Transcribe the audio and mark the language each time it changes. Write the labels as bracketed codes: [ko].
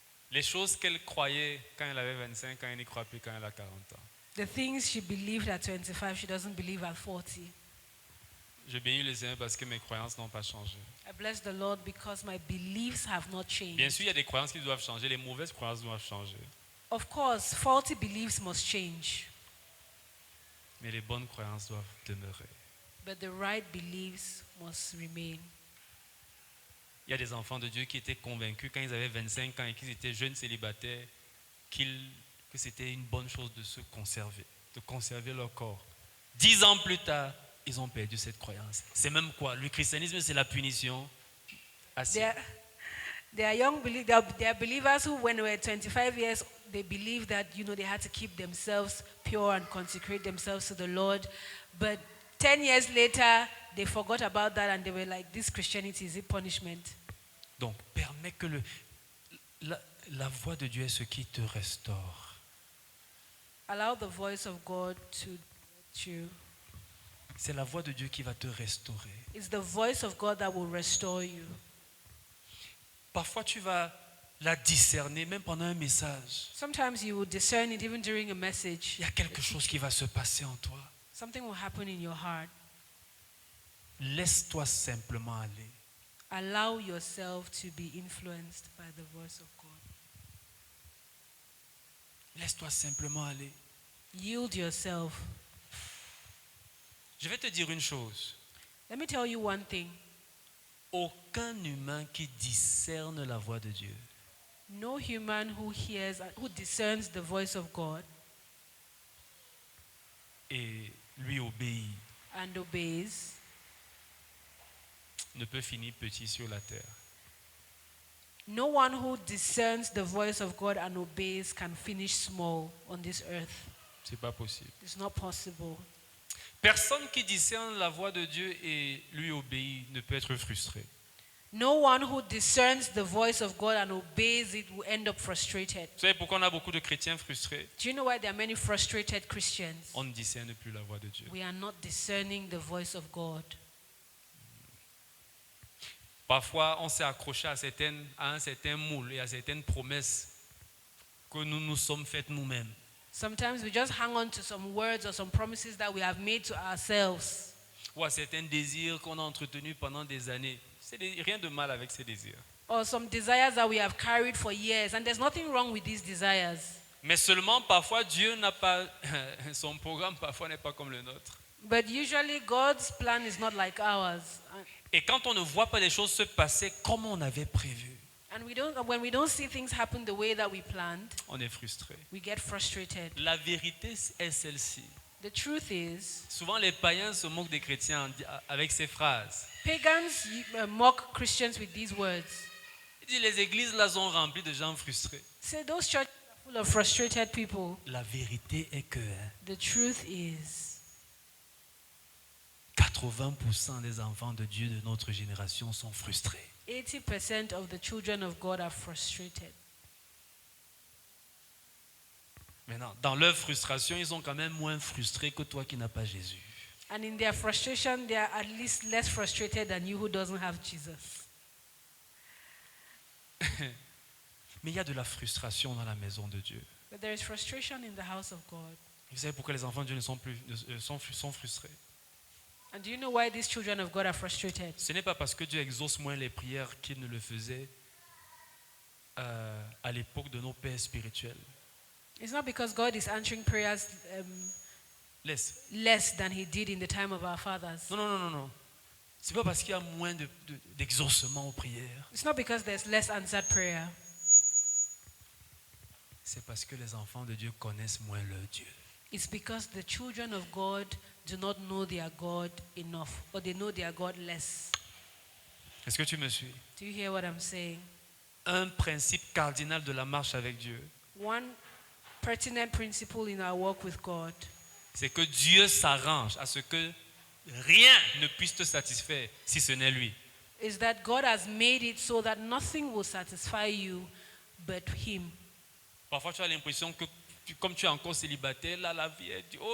[fr] Les choses qu'elle croyait quand elle avait 25 ans, elle n'y croit plus quand elle a 40 ans. [en] The things she believed at 25, she doesn't believe at 40. [fr] Je bénis le Seigneur parce que mes croyances n'ont pas changé. [en] I bless the Lord because my beliefs have not [fr] Bien [en] changed. [fr] sûr, il y a des croyances qui doivent changer, les mauvaises croyances doivent changer. [en] Of course, faulty beliefs must change, [fr] Mais les bonnes croyances doivent demeurer. [en] but the right beliefs must remain. [fr] Il y a des enfants de Dieu qui étaient convaincus quand ils avaient 25 ans et qu'ils étaient jeunes célibataires que c'était une bonne chose de se conserver, de conserver leur corps. 10 ans plus tard, ils ont perdu cette croyance. C'est même quoi? Le christianisme, c'est la punition. Assez. [en] There are young there are believers who, when they were 25 years, they believed that they had to keep themselves pure and consecrate themselves to the Lord. But 10 years later, they forgot about that and they were like, "This Christianity is a punishment." [fr] Donc, permets que la voix de Dieu est ce qui te restaure. [en] Allow the voice of God to direct you. [fr] C'est la voix de Dieu qui va te restaurer. [en] It's the voice of God that will restore you. [fr] Parfois, tu vas la discerner, même pendant un message. [en] Sometimes you will discern it even during a message. [fr] Il y a quelque chose qui va se passer en toi. [en] Something will happen in your heart. [fr] Laisse-toi simplement aller. [en] Allow yourself to be influenced by the voice of God. [fr] Laisse-toi simplement aller. [en] Yield yourself. [fr] Je vais te dire une chose. [en] Let me tell you one thing. [fr] Aucun humain qui discerne la voix de Dieu [en] No human who hears, who discerns the voice of God [fr] et lui obéit [en] and obeys [fr] ne peut finir petit sur la terre. [en] No one who discerns the voice of God and obeys can finish small on this earth. [fr] C'est pas possible. [en] It's not possible. [fr] Personne qui discerne la voix de Dieu et lui obéit ne peut être frustré. [en] No one who discerns the voice of God and obeys it will end up frustrated. [fr] Vous savez pourquoi on a beaucoup de chrétiens frustrés? [en] Do you know why there are many frustrated Christians? [fr] On ne discerne plus la voix de Dieu. [en] We are not discerning the voice of God. [fr] Parfois, on s'est accroché à un certain moule et à certaines promesses que nous nous sommes faites nous-mêmes. [en] Sometimes we just hang on to some words or some promises that we have made to ourselves. [fr] Ou à certains désirs qu'on a entretenus pendant des années. Rien de mal avec ces désirs. [en] Or some desires that we have carried for years. And there's nothing wrong with these desires. [fr] Mais seulement, parfois, Dieu n'a pas... Son programme, parfois, n'est pas comme le nôtre. [en] But usually God's plan is not like ours. [fr] Et quand on ne voit pas les choses se passer comme on avait prévu, [en] And when we don't see things happen the way that we planned, [fr] on est frustré. [en] we get frustrated. [fr] La vérité est celle-ci. [en] The truth is, [fr] Souvent, les païens se moquent des chrétiens avec ces phrases. [en] pagans mock Christians with these words. [fr] Il dit, les églises là sont remplies de gens frustrés. [en] Say those churches are full of frustrated people. [fr] La vérité est que [en] The truth is, [fr] 80% des enfants de Dieu de notre génération sont frustrés. [en] 80% of the children of God are frustrated. [fr] Maintenant, dans leur frustration, ils sont quand même moins frustrés que toi qui n'as pas Jésus. [en] And in their frustration, they are at least less frustrated than you who doesn't have Jesus. [fr] Mais il y a de la frustration dans la maison de Dieu. [en] But there is frustration in the house of God. [fr] Vous savez pourquoi les enfants de Dieu sont frustrés? [en] And do you know why these children of God are frustrated? [fr] Ce n'est pas parce que Dieu exauce moins les prières qu'il ne le faisait à l'époque de nos pères spirituels. [en] It's not because God is answering prayers [fr] Laisse. [en] less than he did in the time of our fathers. [fr] Non. C'est pas parce qu'il y a moins d'exaucement aux prières. [en] It's not because there's less answered prayer. [fr] C'est parce que les enfants de Dieu connaissent moins leur Dieu. [en] It's because the children of God do not know their God enough, or they know their God less. [fr] Est-ce que tu me suis? [en] Do you hear what I'm saying? [fr] Un principe cardinal de la marche avec Dieu, [en] One pertinent principle in our walk with God [fr] c'est que Dieu s'arrange à ce que rien ne puisse te satisfaire si ce n'est lui. [en] is that God has made it so that nothing will satisfy you but him. [fr] Parfois, tu as l'impression que, comme tu es encore célibataire, là, la vie est...